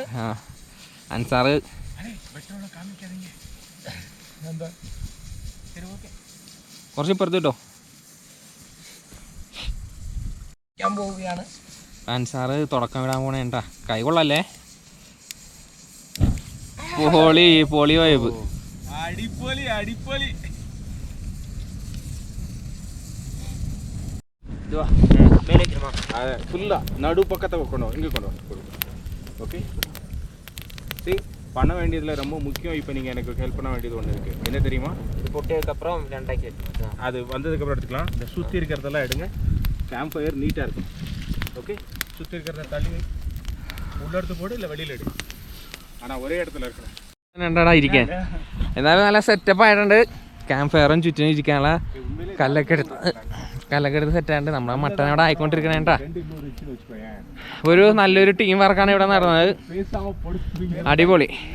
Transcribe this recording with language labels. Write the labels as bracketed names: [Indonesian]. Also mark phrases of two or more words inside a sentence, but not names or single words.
[Malayalam] അൻസാറ് കുറച്ച് ഇപ്പുറത്ത് കിട്ടോ. പോവുകയാണ്. അൻസാറ് തുടക്കം വിടാൻ പോണേ കേട്ടാ. കൈ കൊള്ളല്ലേ? പൊളി വൈബ്. അടിപൊളി. [Tamil] நடுப்பக்கத்தை கொண்டு இங்கே கொண்டு ஓகே. சரி, பண்ண வேண்டியதில் ரொம்ப முக்கியம். இப்போ நீங்கள் எனக்கு ஹெல்ப் பண்ண வேண்டியது ஒன்று இருக்குது. என்ன தெரியுமா? இது பொட்டதுக்கப்புறம் 2 அது வந்ததுக்கப்புறம் எடுத்துக்கலாம். இந்த சுற்றி இருக்கிறதெல்லாம் எடுங்க. [English] camp fire [Tamil] நீட்டாக இருக்கும். ஓகே, சுற்றி இருக்கிறத தள்ளி உள்ள எடுத்து போடு, இல்லை வெளியில் எடு. ஆனால் ஒரே இடத்துல இருக்கணும். [Malayalam] രണ്ടാടാ ഇരിക്കാൻ. എന്നാലും നല്ല സെറ്റപ്പ് ആയിട്ടുണ്ട്. [English] camp fire [Malayalam] ചുറ്റിനും ഇരിക്കാനുള്ള കല്ലൊക്കെ എടുത്ത് സെറ്റായിട്ട് നമ്മുടെ മട്ടൻ അവിടെ ആയിക്കൊണ്ടിരിക്കണേട്ടാ. ഒരു നല്ലൊരു [English] team work [Malayalam] ഇവിടെ നടന്നത്. അടിപൊളി.